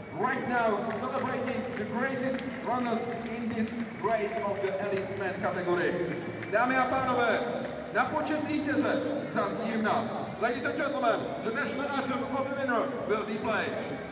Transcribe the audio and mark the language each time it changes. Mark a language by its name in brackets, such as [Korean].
[English] Right now, celebrating the greatest runners in this race of the elite men category. [Czech] Dámy a pánové, na počest vítěze zazní hymna. [English] Ladies and gentlemen, the national anthem of the winner will be played.